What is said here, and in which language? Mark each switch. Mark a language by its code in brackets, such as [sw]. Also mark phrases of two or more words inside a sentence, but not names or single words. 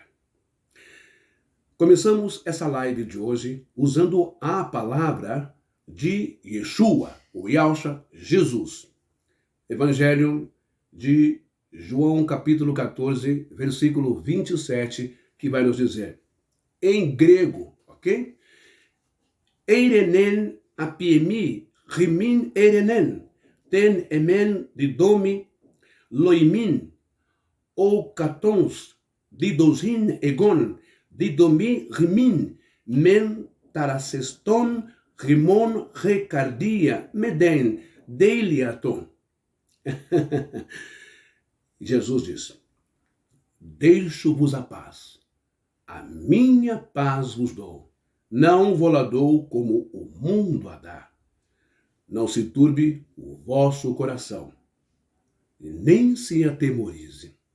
[pt] Começamos essa live de hoje usando a palavra de Yeshua, o Yahshua, Jesus. Evangelho de João, capítulo 14, versículo 27, que vai nos dizer, em grego, ok? [el] Εἰρήνην ἀφίημι, ὑμῖν εἰρήνην, τὴν ἐμὴν δίδωμι, ὑμῖν, οὐ καθὼς, δίδωσιν ἐγὼ, δίδωμι ὑμῖν, μὴ ταρασσέσθω, ὑμῶν ἡ καρδία, μηδὲ, δειλιάτω. [pt] Jesus disse, deixo-vos a paz, a minha paz vos dou, não vou-la dou como o mundo a dá. Não se turbe o vosso coração, e nem se atemorize.